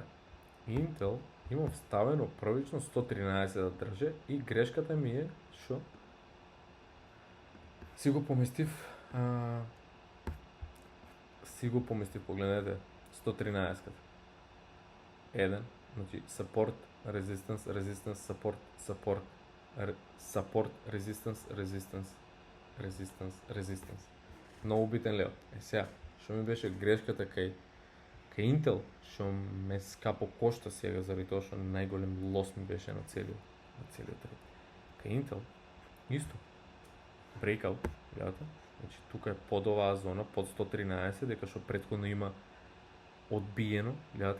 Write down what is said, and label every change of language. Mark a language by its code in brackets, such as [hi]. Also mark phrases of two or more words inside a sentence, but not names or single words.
[mk] Intel има вставено првично 113 да држе и грешката ми е што си го поместив, погледнете 113-ката. Еден, значи [en] support, resistance, support, resistance. [mk] Многу битен лево. Сега, што ми беше грешката кај Intel, што ме скапо кошта сега заради тоа што најголем лос ми беше на целиот трейд. Кај Intel исто breakout, гледате? Значи тука е под оваа зона, под 113, дека што претходно има одбиено, гледате?